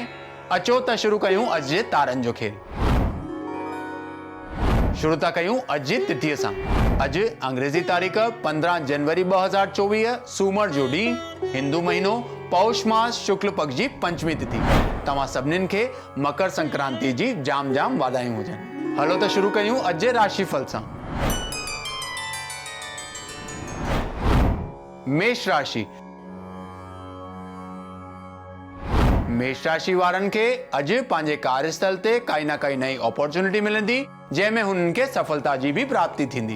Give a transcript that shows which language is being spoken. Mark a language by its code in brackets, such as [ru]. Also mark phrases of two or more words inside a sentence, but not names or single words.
[sd] अचो त शुरू कयूं अॼु जे तारनि जो खेल। शुरू था कयूं अॼु जी तिथीअ सां। अॼु अंग्रेज़ी तारीख़ 15 जनवरी 2024 सूमर जो ॾींहुं, हिंदू महीनो पौष मास शुक्ल पक्ष जी पंचमी तिथि। तव्हां सभिनीनि खे मकर संक्रांति जी जाम जाम वाधायूं हुजनि। हलो त शुरू कयूं अॼु जे राशिफल सां। मेष राशि। मेष राशि वारनि खे अॼु पंहिंजे कार्यस्थल ते काई न काई नई अपॉर्चुनिटी मिलंदी, जंहिंमें हुननि खे सफलता जी भी प्राप्ति थींदी।